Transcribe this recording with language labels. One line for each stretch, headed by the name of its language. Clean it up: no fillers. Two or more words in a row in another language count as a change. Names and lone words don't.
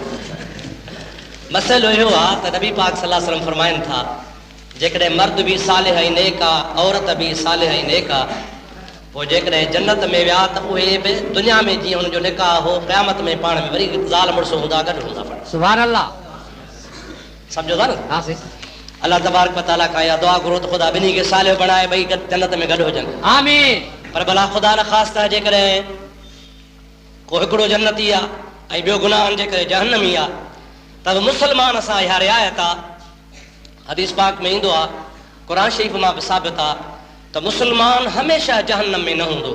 Sindhi: मसइलो इहो आहे त नबी पाक
Arabic: صلى الله عليه وسلم
Sindhi: फरमाइनि था जेकॾहिं मर्द बि सालिह ऐं नेक आहे, औरत बि सालिह ऐं नेक आहे, पोइ जेकॾहिं जन्नत में विया त उहे बि दुनिया में जीअं हुनजो निकाह हो क़यामत में पाण में वरी ज़ाल मुड़ुस हूंदा गॾु हूंदा।
Arabic: سبحان الله.
Sindhi: सम्झो था न? हा सही। अल्लाह तबारक व तआला खां इहा दुआ घुरो त ख़ुदा ॿिन्ही खे सालिह बणाए, ॿई जन्नत में गॾु हुजनि। आमीन। पर भला ख़ुदा न ख़ासि त जेकॾहिं को हिकिड़ो जन्नती आहे ऐं ॿियो गुनाहनि जे करे जहन्नमी आहे त मुसलमान असां इहा रिआयत आहे, हदीस पाक में ईंदो आहे, क़ुरान शरीफ़ मां बि साबित आहे त मुसलमान हमेशह जहन्नम में न हूंदो।